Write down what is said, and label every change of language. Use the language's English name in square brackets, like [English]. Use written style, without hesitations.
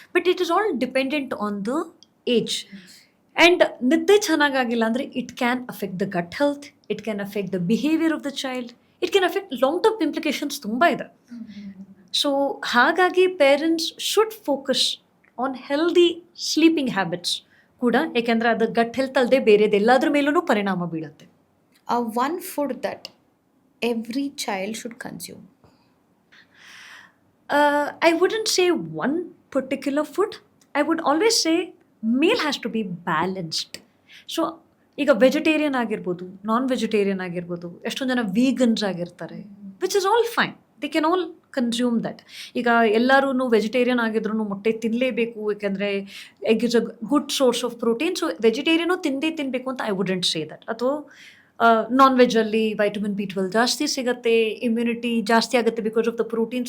[English] But it is all dependent on the age. And [Kannada] ನಿದ್ದೆ ಚೆನ್ನಾಗಾಗಿಲ್ಲ ಅಂದರೆ [English] it can affect the gut health, it can affect the behaviour of the child, it can affect long term implications [Kannada] ತುಂಬ ಇದೆ. So ಹಾಗಾಗಿ [English] parents should focus on healthy sleeping habits [Kannada] ಕೂಡ, ಏಕೆಂದರೆ ಅದು gut health ಅಲ್ಲದೆ ಬೇರೆದೆಲ್ಲದ್ರ ಮೇಲೂ ಪರಿಣಾಮ ಬೀಳುತ್ತೆ. [English] One food that every child should consume. I wouldn't say one particular food. I would always say meal has to be balanced. [Kannada] So ಈಗ vegetarian ಆಗಿರ್ಬೋದು, non vegetarian ಆಗಿರ್ಬೋದು, ಎಷ್ಟೊಂದು ಜನ ವೀಗನ್ಸ್ ಆಗಿರ್ತಾರೆ, [English] Which is all fine. They can all consume that. [Kannada] ಈಗ ಎಲ್ಲರೂ vegetarian ಆಗಿದ್ರು ಮೊಟ್ಟೆ ತಿನ್ನಲೇಬೇಕು, ಯಾಕೆಂದರೆ [English] Egg is a good source of protein. [Kannada] So vegetarian ತಿನ್ನಬೇಕು ಅಂತ [English] I wouldn't say that. [Kannada] ಅಥವಾ ನಾನ್ ವೆಜ್ಜಲ್ಲಿ ವೈಟಮಿನ್ B12 ಜಾಸ್ತಿ ಸಿಗುತ್ತೆ, ಇಮ್ಯುನಿಟಿ ಜಾಸ್ತಿ ಆಗುತ್ತೆ [English] Because of the protein.